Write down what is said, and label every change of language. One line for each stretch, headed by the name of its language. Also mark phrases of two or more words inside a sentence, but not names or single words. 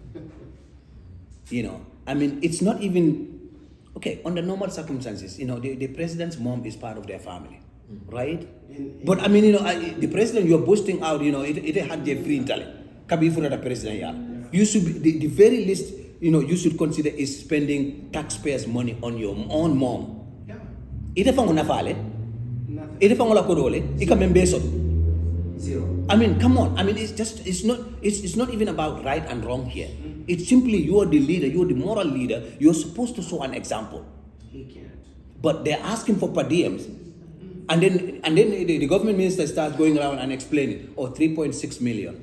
English: It's not even, under normal circumstances, the president's mom is part of their family, right? But the president you're boasting out, it had their free intellect. Kabi for the president, you should be, the very least, you should consider is spending taxpayers' money on your own mom.
Mandingo: Ite fango na fale, ite fango la kodole, ika membeso.
English: Zero. Come on. It's not even about right and wrong here. It's simply you are the leader, you are the moral leader. You're supposed to show an example. He can't. But they're asking for per diems. And then the government minister starts going around and explaining, 3.6 million.